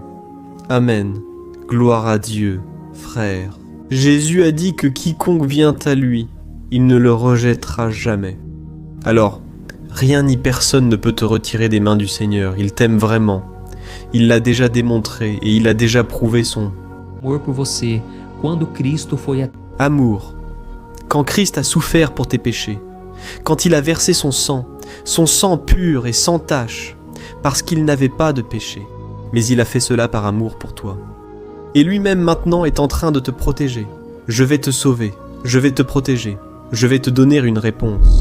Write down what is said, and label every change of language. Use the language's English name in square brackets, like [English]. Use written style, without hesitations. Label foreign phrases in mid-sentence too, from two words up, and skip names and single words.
[French] Amen. Gloire à Dieu, frères. » Jésus a dit que quiconque vient à lui, il ne le rejettera jamais. Alors, rien ni personne ne peut te retirer des mains du Seigneur, il t'aime vraiment. Il l'a déjà démontré et il a déjà prouvé son [Portuguese] Amor por você, quando Cristo foi a... [French] amour. Quand Christ a souffert pour tes péchés, quand il a versé son sang pur et sans tache, parce qu'il n'avait pas de péché, mais il a fait cela par amour pour toi. Et lui-même maintenant est en train de te protéger. Je vais te sauver, je vais te protéger, je vais te donner une réponse.